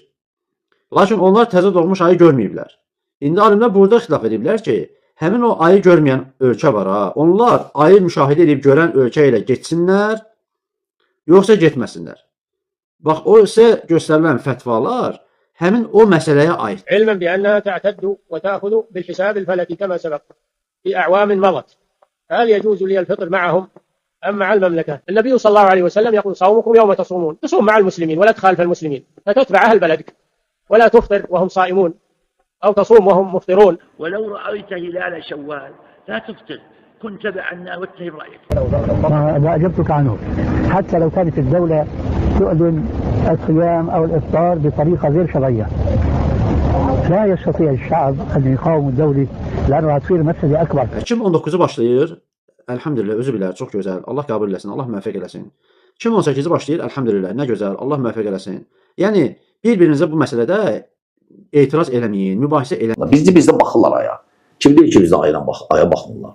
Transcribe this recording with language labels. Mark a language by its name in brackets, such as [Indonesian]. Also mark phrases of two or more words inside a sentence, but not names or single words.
[Azerbaijani] Lakin onlar təzə doğmuş ayı görməyiblər. İndi alimlər burada ixtilaf ediblər ki, həmin o ayı görməyən ölkə var ha, onlar ayı müşahidə edib görən ölkə ilə getsinlər, yoxsa getməsinlər. Bax, o isə göstərilən fətvalar həmin o məsələyə aid. [Arabic] علما بأنها تعتد وتأخذ بالحساب الفلكي كما سبق في أعوام مضت. هل يجوز لي الفطر معهم أم مع المملكة؟ النبي صلى الله عليه وسلم يقول صومكم يوم تصومون، تصوم مع المسلمين ولا تخالف المسلمين، فتتبع أهل بلدك ولا تفطر وهم صائمون أو تصوم وهم مفطرون. ولو رأيت هلال شوال لا تفطر، كن تبعنا واتهم رأيك. ما أجبتك عنه، حتى لو كانت الدولة تؤذن الصيام أو الإفطار بطريقة غير شرعية لا يستطيع الشعب أن يقاوم الدولة لأنه هتصير مسألة أكبر. [Azerbaijani] 2019'u başlayır. Elhamdülillah, özü bilər, çox gözəl. Allah qəbul eləsin, Allah müvəffəq eləsin. 2018'i başlayır. Elhamdülillah, nə gözəl. Allah müvəffəq eləsin. Yəni bir-birinizə bu məsələdə etiraz eləməyin, mübahisə eləməyin. Bizdə baxırlar aya. Kim deyir ki, bizdə aya baxmırlar.